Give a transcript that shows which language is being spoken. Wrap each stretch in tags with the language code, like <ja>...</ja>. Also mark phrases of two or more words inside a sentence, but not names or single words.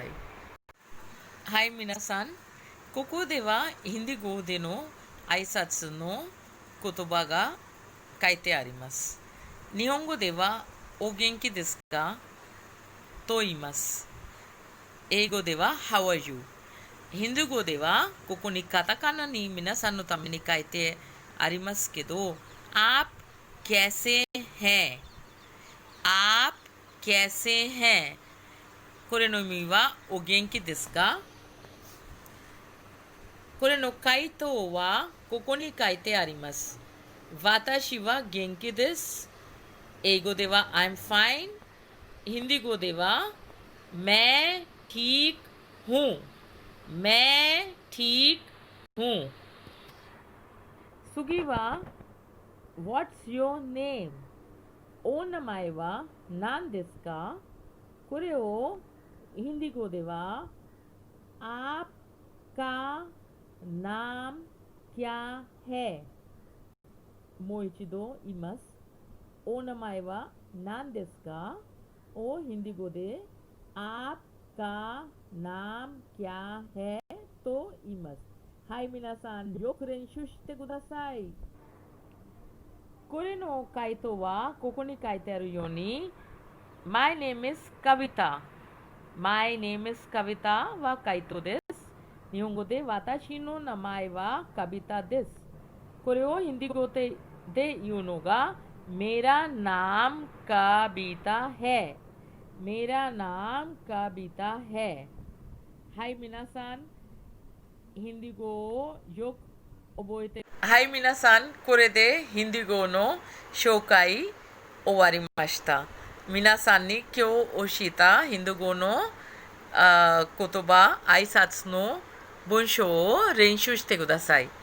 <ja>はい、皆さん。ここではヒンディー語での挨拶の言葉が書いてあります。日本語ではお元気ですかと言います。英語では</ja> <en>How are you?</en> <ja>ヒンドゥー語ではここにカタカナに皆さんのために書いてありますけど、</ja> <hi>आप कैसे हैं? आप कैसे हैं?</hi> <ja>これの意味はお元気ですか？これの回答はここに書いてあります。私は元気です。英語では</ja> <en>I'm fine。</en> <ja>ヒンディー語では</ja> <hi>मैं ठीक हूँ। मैं ठीक हूँ。</hi> <ja>次は</ja> <en>What's your name?</en> <ja>お名前は何ですか？これをヒンディー語では</ja> <hi>आपका नाम क्या है?</hi> <ja>もう一度言います。お名前は何ですかをヒンディー語で</ja> <hi>आपका नाम क्या है</hi> <ja>と言います。はい、皆さんよく練習してください。これの回答はここに書いてあるように</ja> <en>My name is Kavita。 My name is Kavita</en> <ja>は回答です。日本語で私の名前はカビタです。これをヒンディー語で言うのが</ja> <hi>मेरा नाम कविता है। मेरा नाम कविता है。</hi> <ja>はい、皆さん、ヒンディー語をよく覚えて。はい、皆さん、これでヒンディー語の紹介終わりました。皆さんに今日教えたヒンディー語の言葉、挨拶の文章を練習してください。</ja>